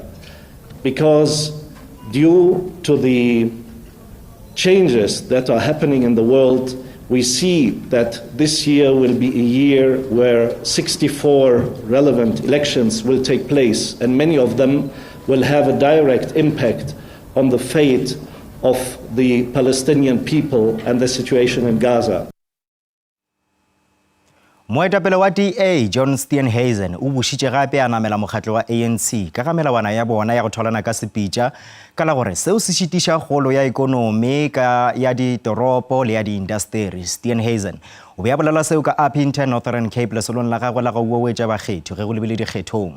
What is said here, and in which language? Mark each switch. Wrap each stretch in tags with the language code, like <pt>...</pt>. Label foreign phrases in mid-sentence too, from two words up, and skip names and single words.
<en>because due to the changes that are happening in the world, we see that this year will be a year where 64 relevant elections will take place, and many of them will have a direct impact on the fate of the Palestinian people and the situation in Gaza.</en> <nso>Moetapele wa DA John Steenhuisen o bušitše gape a namela mokgatlo wa ANC ka ga melawana ya bona ya go tholana ka sepitša ka la gore seo se šitiša kgolo ya ekonomi ka ya ditoropo le ya diindasteri. Steenhuisen o be a bolela seo ka Upington Northern Cape lesolong la gagwe la go uwetša bakgethi ge go lebile dikgethong.</nso>